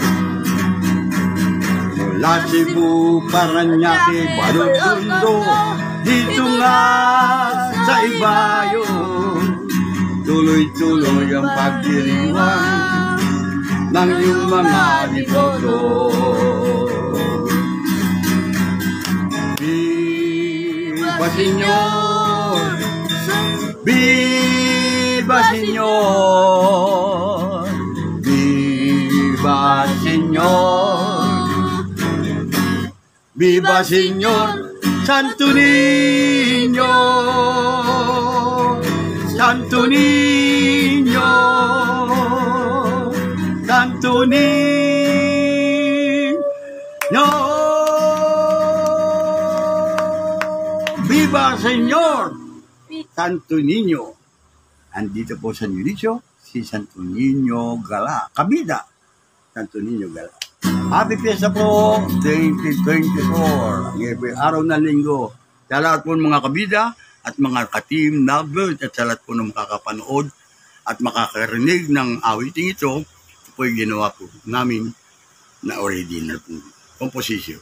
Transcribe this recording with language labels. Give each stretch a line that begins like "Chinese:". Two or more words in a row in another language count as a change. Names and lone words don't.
Filipino: Mula Cebu, Parañaque, Balotondo, dito nga sa Ibayo, tuloy-tuloy ang pagdiriwang ng iyong mga deboto.
Spanish: Viva Señor, Viva Señor, Viva Viva Señor, viva Señor, Santo Niño, Santo Niño, Santo Niño, viva Señor, Santo Niño.
Filipino: Andito po sa Nilisyo, si Santo Niño Gala, kabida, Santo Niño Gala.
English: Happy Fiesta
Filipino: po, 2024, araw na linggo. Sa lahat po ng mga kabida at mga ka-team lovers at sa lahat po ng makakapanood at makakarinig ng awiting ito, ito po yung ginawa po namin na original po, composition.